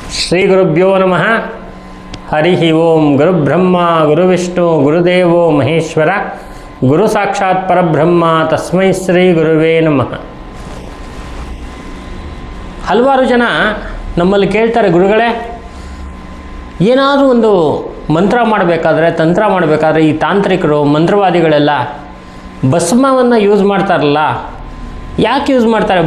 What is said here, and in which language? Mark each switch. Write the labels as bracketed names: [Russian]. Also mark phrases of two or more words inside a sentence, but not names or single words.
[Sanskrit] ಶ್ರೀ ಗುರುಭ್ಯೋ ನಮಃ. ಹರಿ ಓಂ. ಗುರುಬ್ರಹ್ಮ ಗುರುವಿಷ್ಣು ಗುರುದೇವೋ ಮಹೇಶ್ವರ, ಗುರು ಸಾಕ್ಷಾತ್ ಪರಬ್ರಹ್ಮ ತಸ್ಮೈ ಶ್ರೀ ಗುರುವೇ ನಮಃ. [Kannada] ಹಲವಾರು ಜನ ನಮ್ಮಲ್ಲಿ ಕೇಳ್ತಾರೆ, ಗುರುಗಳೇ ಏನಾದರೂ ಒಂದು ಮಂತ್ರ ಮಾಡಬೇಕಾದ್ರೆ, ತಂತ್ರ ಮಾಡಬೇಕಾದ್ರೆ ಈ ತಾಂತ್ರಿಕರು ಮಂತ್ರವಾದಿಗಳೆಲ್ಲ ಭಸ್ಮವನ್ನು ಯೂಸ್ ಮಾಡ್ತಾರಲ್ಲ, ಯಾಕೆ ಯೂಸ್ ಮಾಡ್ತಾರೆ?